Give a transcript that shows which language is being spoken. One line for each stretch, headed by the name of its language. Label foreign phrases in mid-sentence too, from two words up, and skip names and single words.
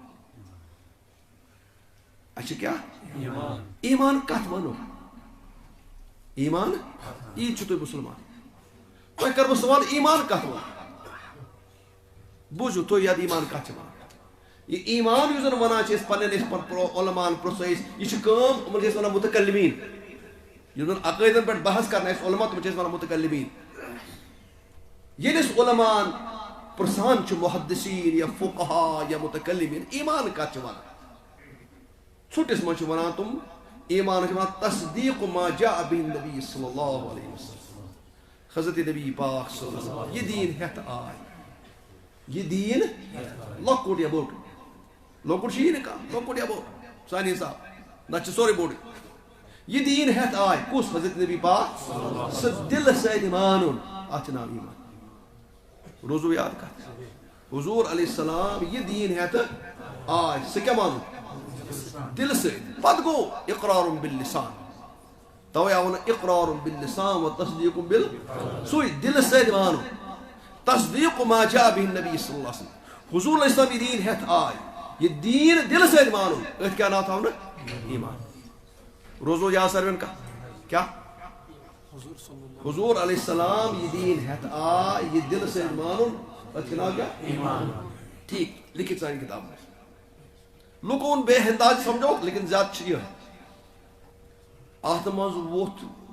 Kashmiri: اَسہِ چھِ کیٛاہ ایمان کتھ وَنو ایمان ییٖتۍ چھِو تُہۍ مُسلمان تۄہہِ کَرٕ بہٕ سوال ایمان کتھ وَنو بوٗزِو تُہۍ یتھ ایمان کتھ چھِ وَنان یہ ایمان یُس زن ونان چھِ أسۍ پننٮ۪ن علماہن پرٛژھو أسۍ یہِ چھِ کٲم یِمن چھِ أسۍ ونان متکلمیٖن یِم زن عقٲیدن پٮ۪ٹھ بحث کران اَسہِ علما تِمن چھِ أسۍ ونان متکلمیٖن ییٚلہِ أسۍ علمان پرٛژھان چھِ محدثیٖن یا فقہا یا متکلمیٖن ایمان کتھ چھِ ونان ژھُٹِس منٛز چھِ ونان تِم ایمان چھِ ونان تصدیٖق
Arabic: ما جاء به النبی صلی اللہ علیہ وسلم
Kashmiri: حضرت نبی پاک
Arabic: صلی اللہ علیہ وسلم
Kashmiri: یہِ دیٖن ہٮ۪تھ آے یہِ دیٖن لۄکُٹ یا بوٚڑ لۄکُٹ چھُ یی نہٕ کانٛہہ لۄکُٹ یا بوٚڑ سانہِ حساب نتہٕ چھُ سورُے بوٚڑ یہِ دیٖن ہٮ۪تھ آے کُس حضرت نبی پاک سُہ دِلہٕ سۭتۍ مانُن اتھ چھُ ناو ایمان روزو یاد کتھ حضوٗر
Arabic: علیہ السلام
Kashmiri: یہِ دیٖن ہٮ۪تھ آے سُہ کیٛاہ مانُن دِلہٕ سۭتۍ پتہٕ گوٚو
Arabic: اقرار باللسان
Kashmiri: توے آو ونہٕ
Arabic: اقرار باللسان و تصدیٖق بال
Kashmiri: سُے دِلہٕ سۭتۍ مانُن تصدیٖق
Arabic: ما جاء به النبی صلی اللہ علیہ وسلم
Kashmiri: حضوٗر
Arabic: علیہ السلام
Kashmiri: یہِ دیٖن ہٮ۪تھ آے یہِ دیٖن دِلہٕ سۭتۍ مانُن أتھۍ کیٛاہ ناو تھاونہٕ ایمان روزو یاد ساروین کتھ کیٛاہ حضوٗر
Arabic: علیہ السلام
Kashmiri: یہِ دیٖن ہٮ۪تھ آے یہِ دِلہٕ سۭتۍ مانُن أتھۍ کیٛاہ ناو کیٛاہ ایمان ٹھیٖک لیکھِتھ سانہِ کِتابن منٛز لُکو ووٚن بے انداز سمجھوکھ لیکن زیادٕ چھِ یِہوٚے اتھ منٛز ووٚتھ